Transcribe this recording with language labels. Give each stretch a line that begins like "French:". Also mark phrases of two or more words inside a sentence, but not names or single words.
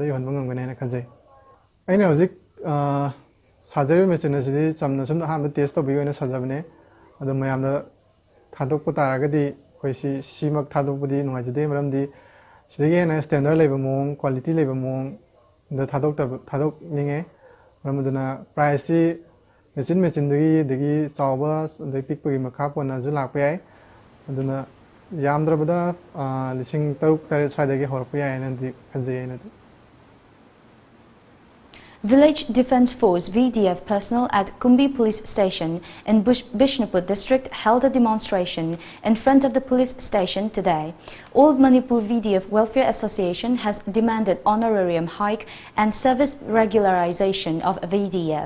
Manipuri: yonba ngamgane na khanjai aina hojik sajai machine asidi chamna sumna hamba test tobi oina sajabane adu mayamda thadokpa taragadi koisi simak thadokpudi nungaijade maramdi sidagi na standard leba mong quality leba mong da thadok ninge maramduna
English: price machine
Manipuri: dagi chawba dagi pikpagi makha pona ju lakpa yai aduna yamdrabada lising taruk tare swaidagi horpa yai nandi khanjai na.
English: Village Defence Force VDF personnel at Kumbi Police Station in Bishnupur district held a demonstration in front of the police station today. Old Manipur VDF Welfare Association has demanded honorarium hike and service regularization of VDF.